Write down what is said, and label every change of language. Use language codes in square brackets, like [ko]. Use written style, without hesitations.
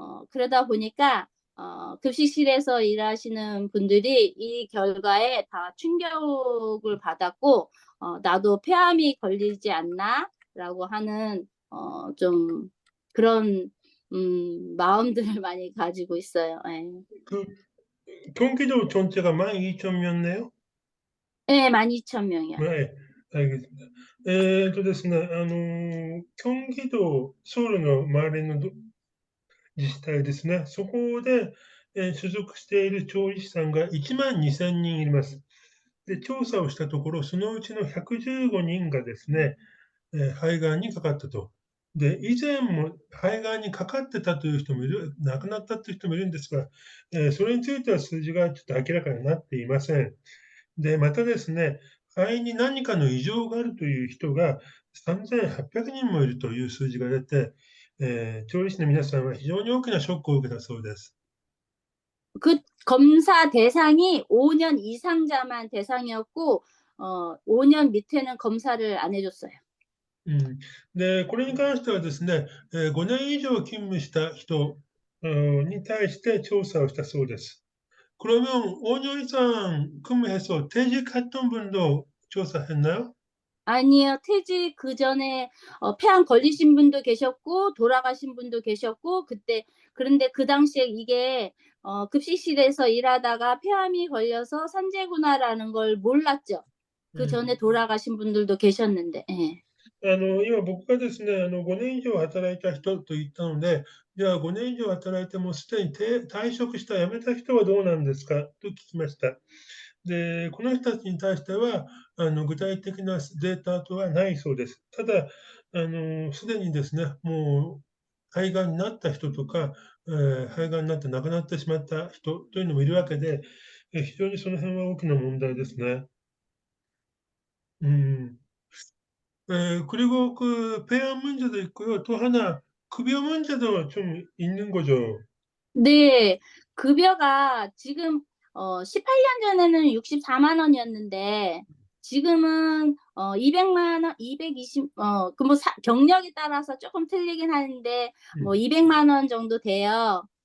[ko] 그러다 보니까 급식실에서 일하시는 분들이 이 결과에 다 충격을 받았고 '나도 폐암이 걸리지 않나?'라고 하는 좀 그런 마음들을 많이 가지고 있어요. 예. 그 경기도 전체가 12,000 명네요? 네, 12,000명이요. はい、알겠습니다. [ja] ですね、경기도 서울の周りの自治体ですね、そこで、所属している調理師さんが1万2000人います。で、調査をしたところ、そのうちの115人がですね、肺がんにかかったと。で、以前も肺がんにかかってたという人もいる、亡くなったという人もいるんですが、それについては数字がちょっと明らかになっていません。で、またですね、肺に何かの異常があるという人が3800人もいるという数字が出て、調理師の皆さんは非常に大きなショックを受けたそうです。 [ko] 그 검사 대상이 5년 이상자만 대상이었고, 5년 밑에는 검사를 안 해줬어요. [ja] うん、で、これに関してはですね、5年以上勤務した人に対して調査をしたそうです。 [ko] 그러면 5년 이상 근무해서 퇴직했던 분도 조사했나요? 아니요, 퇴직 그 전에 폐암 걸리신 분도 계셨고, 돌아가신 분도 계셨고, 그런데 그 당시에 이게 급식실에서 일하다가 폐암이 걸려서 산재구나라는 걸 몰랐죠. 그 전에 돌아가신 분들도 계셨는데, 예. [ja] 今僕がですね、5年以上働いた人と言ったので、じゃあ5年以上働いてもうすでに退職した、辞めた人はどうなんですかと聞きました。で、この人たちに対しては、具体的なデータとはないそうです。ただ、すでにですね、もう肺がんになった人とか、肺がんになって亡くなってしまった人というのもいるわけで、非常にその辺は大きな問題ですね。うん。 [ko] 그리고 그 폐암 문제도 있고요. 또 하나 급여 문제도 좀 있는 거죠. 네, 급여가 지금 18년 전에는 64만 원이었는데 지금은 200만 원, 220, 경력에 따라서 조금 틀리긴 하는데 뭐 200만 원 정도 돼요.